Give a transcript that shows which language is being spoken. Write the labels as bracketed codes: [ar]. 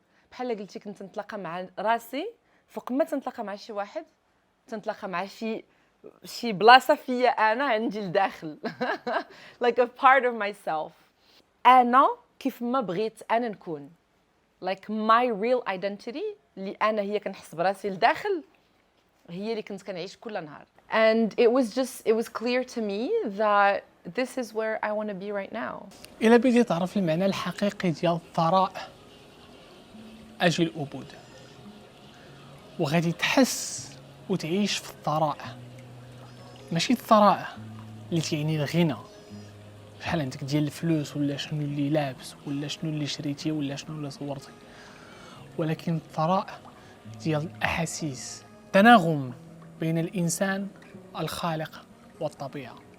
[ar] بحال قلتي كنت نتلاقى مع راسي فوق ما تنتلاقى مع شي واحد، تنتلاقى مع شي بلاصه فيا انا عندي لداخل. [en] like a part of myself. [ar] انا كيف ما بغيت انا نكون، [en] like my real identity [ar] اللي انا هي كنحس براسي لداخل، هي اللي كنت كنعيش كل نهار. [en] and it was clear to me that this is where I want to be right now. [ar] إلا بديتي تعرف المعنى الحقيقي ديال الثراء، أجي الأبود وغادي تحس وتعيش في الثراء، ماشي الثراء اللي تعني الغنى، شحال عندك ديال الفلوس ولا شنو اللي لابس ولا شنو اللي شريتي ولا شنو اللي صورتي، ولكن الثراء ديال الأحاسيس، تناغم بين الإنسان الخالق والطبيعة.